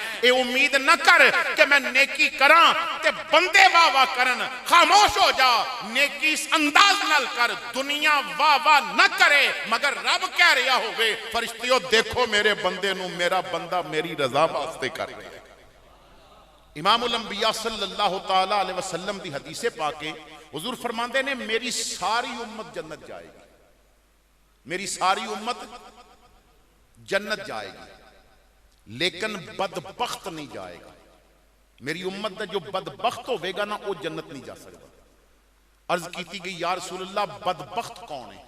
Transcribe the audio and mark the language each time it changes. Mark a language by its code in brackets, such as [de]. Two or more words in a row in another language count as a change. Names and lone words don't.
[pa] یہ امید نہ کر کہ میں نیکی کراں تے بندے واہ واہ کرن، خاموش ہو جا. نیکی اس انداز نال کر، دنیا واہ واہ نہ کرے مگر رب کہہ رہا ہووے فرشتیو دیکھو میرے بندے نوں، میرا بندہ میری رضا واسطے کر رہا ہے. امام الانبیاء [ar] صلى الله تعالى عليه وسلم [pa] دی حدیث پاکے حضور فرماندے نے [ur] میری ساری امت جنت جائے گی، میری ساری امت جنت جائے گی، لیکن بدبخت نہیں جائے گا. [pa] میری امت دا جو بدبخت ہووے گا نا وہ جنت نہیں جا سکتا. [ur] عرض کی گئی [ar] يا رسول الله [ur] بدبخت کون ہے?